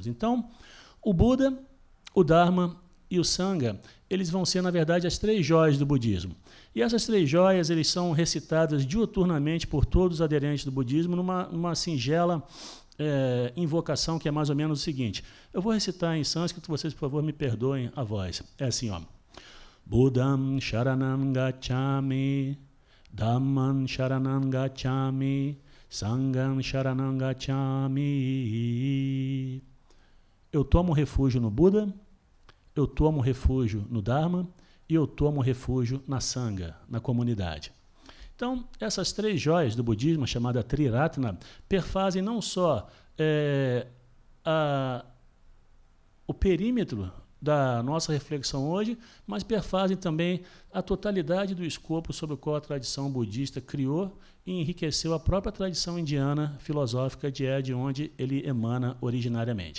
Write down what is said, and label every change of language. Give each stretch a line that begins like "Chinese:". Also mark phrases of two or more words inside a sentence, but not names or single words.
Portuguese: Então, o Buda, o Dharma e o Sangha, eles vão ser, na verdade, as 3 joias do budismo. E essas 3 joias eles são recitadas diuturnamente por todos os aderentes do budismo numa singela invocação que é mais ou menos o seguinte. Eu vou recitar em sânscrito, vocês, por favor, me perdoem a voz. É assim, ó.
Pali: Buddham sharanam gacchami, Dhamman sharanam gacchami, Sangham sharanam gacchami.
Portuguese: Eu tomo refúgio no Buda, eu tomo refúgio no Dharma e eu tomo refúgio na Sangha, na comunidade. Então, essas 3 joias do budismo, chamada Triratna, perfazem não só o perímetro da nossa reflexão hoje, mas perfazem também a totalidade do escopo sobre o qual a tradição budista criou e enriqueceu a própria tradição indiana filosófica, de onde ele emana originariamente.